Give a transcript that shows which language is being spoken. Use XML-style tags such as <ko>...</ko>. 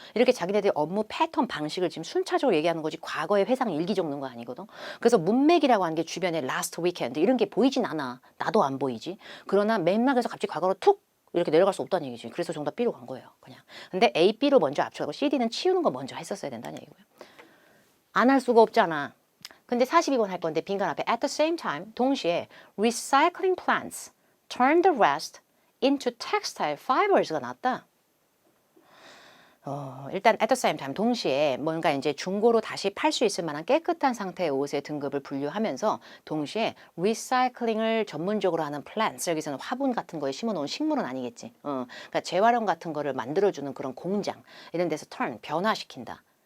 <ko>이렇게 자기네들 업무 패턴 방식을 지금 순차적으로 얘기하는 거지 과거의 회상 일기 적는 거 아니거든. 그래서 문맥이라고 하는 게 주변에</ko> <en>last weekend</en> <ko>이런 게 보이진 않아. 나도 안 보이지. 그러나 맥락에서 갑자기 과거로 툭 이렇게 내려갈 수 없다는 얘기지. 그래서 정답 B로 간 거예요. 그냥. 근데 A, B로 먼저 압축하고 CD는 치우는 거 먼저 했었어야 된다는 얘기고요. 안 할 수가 없잖아. 근데 42번 할 건데 빈칸 앞에</ko> <en>at the same time</en> <ko>동시에</ko> <en>recycling plants turn the rest into textile fibers</en> <ko>가 나왔다. 일단</ko> <en>at the same time</en> <ko>동시에 뭔가 이제 중고로 다시 팔 수 있을 만한 깨끗한 상태의 옷의 등급을 분류하면서 동시에 리사이클링을 전문적으로 하는 plants 여기서는 화분 같은 거에 심어놓은 식물은 아니겠지. 그러니까 재활용 같은 거를 만들어주는 그런 공장 이런 데서 turn 변화시킨다.</ko>